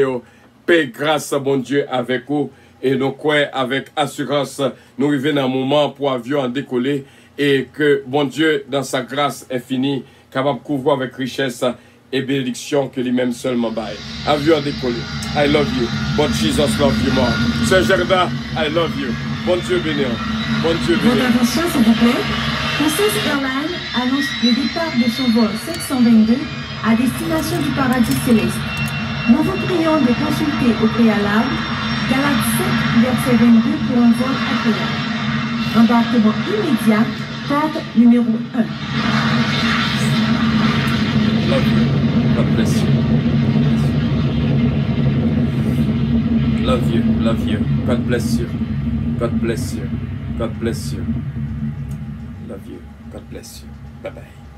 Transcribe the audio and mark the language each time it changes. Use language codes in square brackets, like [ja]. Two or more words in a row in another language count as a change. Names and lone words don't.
[fr] Paix, grâce, bon Dieu, avec vous. Et nous, avec assurance, nous arrivons dans un moment pour avion en décoller. Et que bon Dieu, dans sa grâce infinie, capable de couvrir avec richesse et bénédiction que lui-même seulement baille. Avion en décoller. [en] I love you. Bon Jesus love you more. Sœur Gerda, I love you. [fr] Bon Dieu béni. Bon Dieu béni. Votre attention, s'il vous plaît. Princess Airlines annonce le départ de son vol 722 à destination du paradis céleste. Nous vous prions de consulter au préalable Galates 7, verset 22 pour un vol agréable. Embarquement immédiat, porte numéro 1. [en] Love you. God bless you. Love you. Love you. God bless you. God bless you. God bless you. Love you. God bless you. Bye bye.